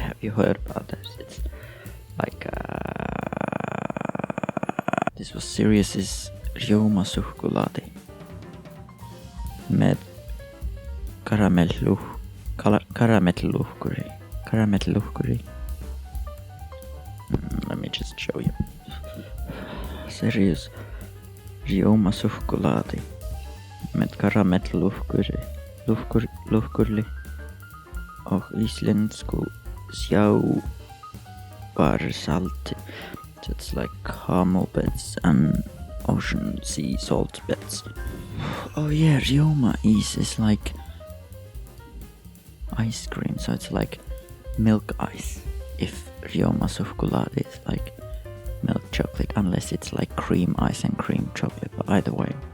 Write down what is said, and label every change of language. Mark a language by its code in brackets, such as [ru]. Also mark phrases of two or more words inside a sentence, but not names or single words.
[en] Have you heard about this? It's like this was Sirius's Suðusúkkulaði med karamellluhkuri. Let me just show you. [is] Sirius Suðusúkkulaði med karamellluhkuri og íslensku sjávarsalti. [en] So it's like caramel bits and ocean sea salt bits. Oh yeah, [is] Rjóma ís [en] is like ice cream, so it's like milk ice. If Suðusúkkulaði is like milk chocolate, unless it's like cream ice and cream chocolate, but either way.